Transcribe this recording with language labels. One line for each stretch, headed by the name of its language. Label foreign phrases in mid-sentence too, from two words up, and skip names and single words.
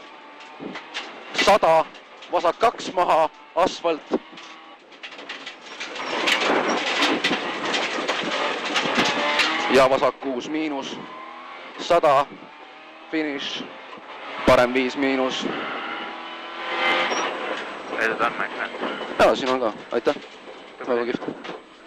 Estonian: 100 vasak 2 maha, asfalt, ja vasak 6 miinus, 100, finish, parem 5 miinus.
English: Well done, my friend.
Estonian: Ja, siin on ka, aitäh, väga kihvt.